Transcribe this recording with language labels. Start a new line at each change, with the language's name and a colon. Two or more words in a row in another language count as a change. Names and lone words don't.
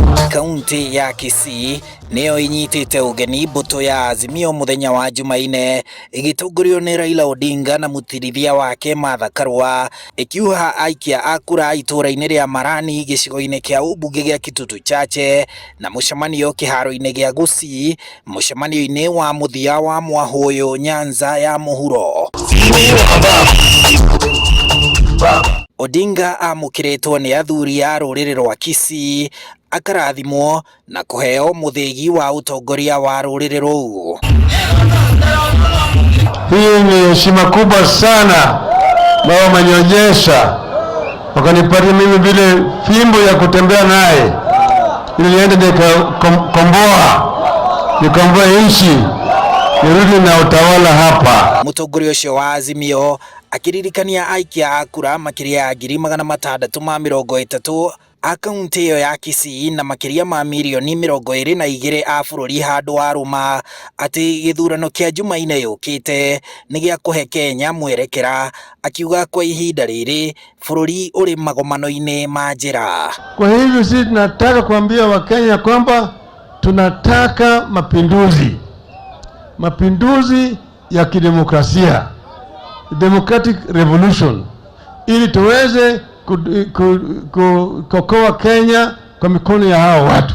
Kikuyu: kaunti ya Kisii neo inyitite ugeni mbũtũ ya Azimio muthenya wa Jumaine igitongorio ni Raila Odinga na mutirithia wake Martha Karua ikiuha aikia a kura itura-ini ria Marani gicigo-ini kia ubunge gia Kitutu Chache na mucemanio kiharo-ini gia Gusii mucemanio-ini wa muthia wa Mwahuyu Nyanza ya muhuro. Odinga amukiritwo ni athuri a rũrĩrĩ rwa Kisii akarathimwo na kuheo muthigi wa utongoria wa rũrĩrĩ rũu.
Swahili: Hii ni heshima kubwa sana na wamenionyesha, wakanipatia mimi vile fimbo ya kutembea naye ili niende nikomboa nchi nirudi na utawala hapa.
Kikuyu: Mũtongoria ũcio wa Azimio akiririkania aikia a kura makiria ya 630 a kaunti iyo ya Kisii na makiria ma milioni 22 a bũrũri handũ wa rũma ati gĩthurano kĩa Jumaine yũkĩte nĩ gĩa kũhe Kenya mwerekera, akiuga kwa ihinda rĩrĩ bũrũri ũrĩ magomano-inĩ ma njĩra.
Swahili: Kwa hivyo sisi tunataka kuambia Wakenya kwamba tunataka mapinduzi ya kidemokrasia,
English: democratic revolution,
Swahili: ili tuweze kuokoa Kenya kwa mikono ya hao watu.